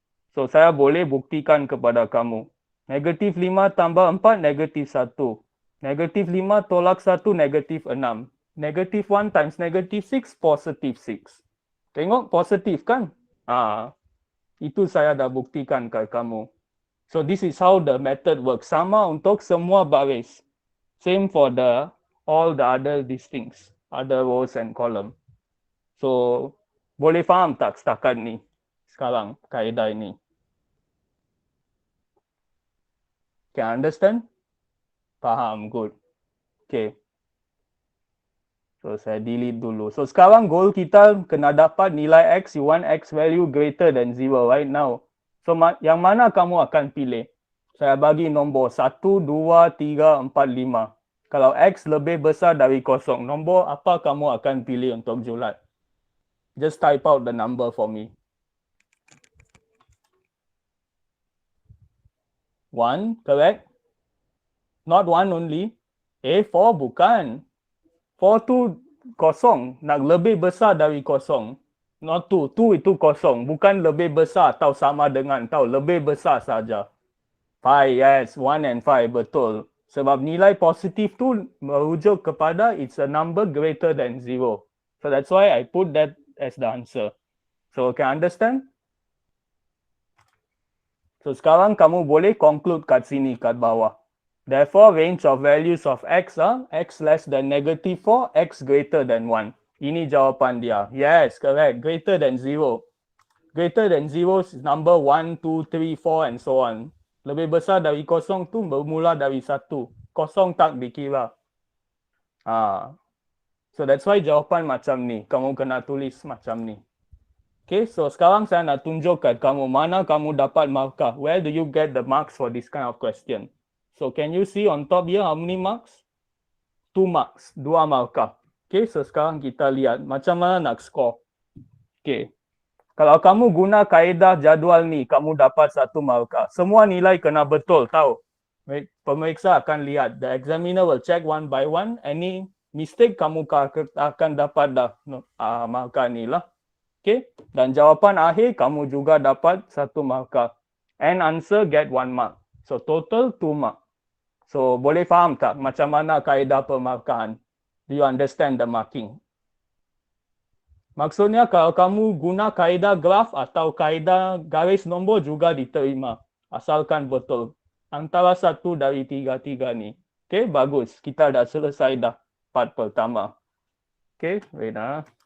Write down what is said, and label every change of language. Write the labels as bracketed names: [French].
[Malay] So saya boleh buktikan kepada kamu. Negatif 5 tambah 4, negatif 1. Negatif 5 tolak 1, negatif 6. Negatif 1 times negatif 6, positif 6. Tengok positif kan? Itu saya dah buktikan ke kamu. [English] So this is how the method works. [Malay] Sama untuk semua baris. [English] Same for all the other these things. Other rows and column. [Malay] So, boleh faham tak setakat ni? Sekarang, kaedah ini. [English] Can understand? [Malay] Faham, [English] good. Okay. [Malay] So, saya delete dulu. So, sekarang goal kita kena dapat nilai X. [English] You want X value greater than 0 right now. [Malay] So, yang mana kamu akan pilih? Saya bagi nombor 1, 2, 3, 4, 5. Kalau X lebih besar dari 0, nombor apa kamu akan pilih untuk julat? [English] Just type out the number for me. 1, correct? Not 1 only. [Malay] 4 bukan. 4 tu kosong, nak lebih besar dari kosong. [English] Not 2, [Malay] 2 itu kosong, bukan lebih besar atau sama dengan, tahu lebih besar saja. [English] 5, yes, 1 and 5, [Malay] betul. Sebab nilai positif tu merujuk kepada [English] it's a number greater than 0. So that's why I put that as the answer. So can understand? So [Malay] sekarang kamu boleh [English] conclude [Malay] kat sini, kat bawah. [English] Therefore, range of values of x are x less than negative 4, x greater than 1. [Malay] Ini jawapan dia. [English] Yes, correct. Greater than 0. Greater than 0 is number 1, 2, 3, 4 and so on. [Malay] Lebih besar dari kosong tu bermula dari 1. Kosong tak dikira. [English] So that's why [Malay] jawapan macam ni. Kamu kena tulis macam ni. Okay, so sekarang saya nak tunjukkan kamu mana kamu dapat markah. [English] Where do you get the marks for this kind of question? So can you see on top here how many marks? 2 marks, [Malay] 2 markah. Okay, so sekarang kita lihat macam mana nak score. Okay, kalau kamu guna kaedah jadual ni, kamu dapat 1 markah. Semua nilai kena betul, tahu? Pemeriksa akan lihat. [English] The examiner will check one by one. Any mistake [Malay] kamu akan dapat dah markah ni lah. Okay, dan jawapan akhir kamu juga dapat 1 markah. [English] And answer get 1 mark. So total 2 mark. [Malay] So boleh faham tak macam mana kaedah pemarkahan? [English] Do you understand the marking? [Malay] Maksudnya kalau kamu guna kaedah graf atau kaedah garis nombor juga diterima. Asalkan betul. Antara 1 dari 3 ni. Okay, bagus. Kita dah selesai dah part pertama. Okay, wait lah.